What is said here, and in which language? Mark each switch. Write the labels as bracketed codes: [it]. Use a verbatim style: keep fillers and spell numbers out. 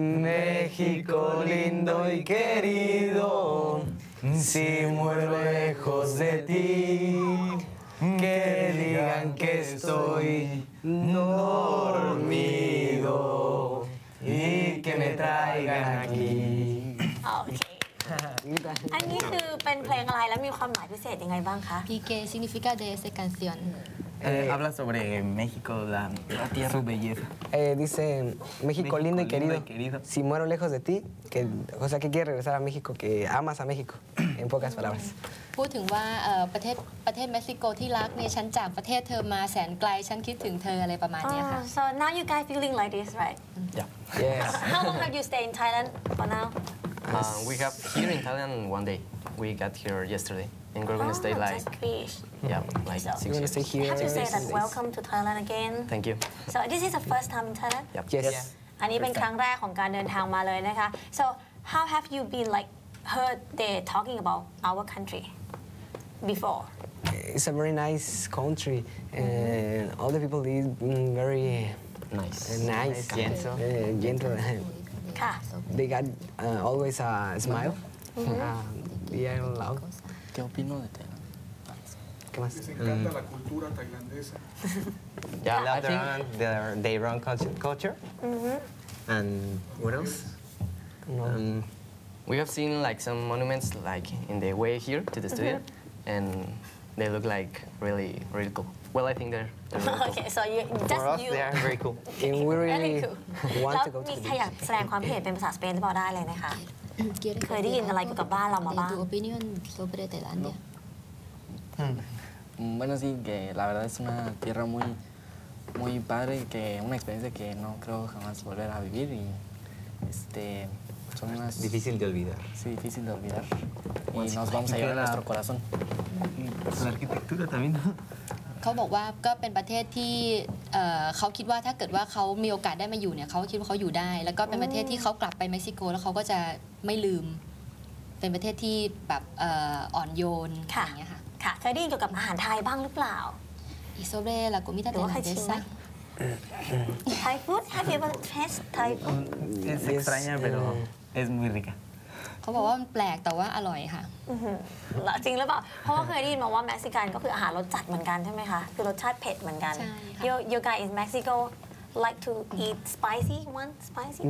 [es] México lindo y querido, si muero lejos de ti, que digan que estoy dormido y que me traigan aquí. [en] Okay. [th] อันนี้คือเป็นเพลงอะไรแล้วมีความหมายพิเศษยังไงบ้างคะ [es] P K significa de esa canción. Eh, habla sobre México, la, la tierra, su belleza. Eh, dice México, México lindo, y, querido, lindo y querido. Si muero lejos de ti, que, o sea, que quieres regresar a México, que amas a México, en pocas palabras. [th] พูดถึงว่าประเทศประเทศเม็กซิโกที่รักเนี่ยฉันจากประเทศเธอมาแสนไกลฉันคิดถึงเธออะไรประมาณนี้ค่ะ [en] So now you guys feeling like this, right? Yeah. Yes. How long have you stayed in Thailand for now? Uh, we have here in Thailand one day. We got here yesterday. And we're going to stay oh, like, yeah, like so, six we're going to stay here. I have to say that welcome to Thailand again. Thank you. So this is the first time in Thailand? Yep. Yes. yes. [th] อันนี้เป็นครั้งแรกของการเดินทางมาเลยนะคะ [en] So how have you been like heard they talking about our country before? It's a very nice country and all the people is very nice, nice, gentle, uh, gentle. [th] ค่ะ [en] They got uh, always a smile. Mm-hmm. uh, they are loud. [es] ¿Qué opino de Tailandia? ¿Qué más? Les encanta mm. la cultura tailandesa. [en] Yeah, I love their, their own culture. Mm-hmm. And what else? Um, we have seen like some monuments like in the way here to the studio, mm-hmm. and they look like really, really cool. Well, I think they're, they're really cool. Okay, so you just For us, you. They are very cool. Okay, and we really want to go to [th] มีใครอยากแสดงความเห็นเป็นภาษาสเปนหรือเปล่าได้เลยนะคะเคยได้ยินอะไรเกี่ยวกับบ้านเรามาบ้าง [es] Tu opinión sobre Tailandia? Bueno, sí, que la verdad es una tierra muy, muy padre y que una experiencia que no creo jamás volver a vivir y este son unas difícil de olvidar. Sí, difícil de olvidar. Y nos vamos a llevar en nuestro corazón. La arquitectura también. [th] เขาบอกว่าก็เป็นประเทศที่เขาคิดว่าถ้าเกิดว่าเขามีโอกาสได้มาอยู่เนี่ยเขาคิดว่าเขาอยู่ได้แล้วก็เป็นประเทศที่เขากลับไปเม็กซิโกแล้วเขาก็จะไม่ลืมเป็นประเทศที่แบบอ่อนโยนอย่างเงี้ยค่ะ ค่ะเคยได้ยินเกี่ยวกับอาหารไทยบ้างหรือเปล่า อิโซเบลากุมิตาเตนเดซะ [en] Thai food have you ever tasted Thai food [es] Es extraña pero es muy rica [th] เขาบอกว่ามันแปลกแต่ว่าอร่อยค่ะ จริงหรือเปล่าเพราะว่าเคยได้ยินมาว่าเม็กซิกันก็คืออาหารรสจัดเหมือนกันใช่ไหมคะคือรสชาติเผ็ดเหมือนกัน [en] you you guys in Mexico like to eat spicy one spicy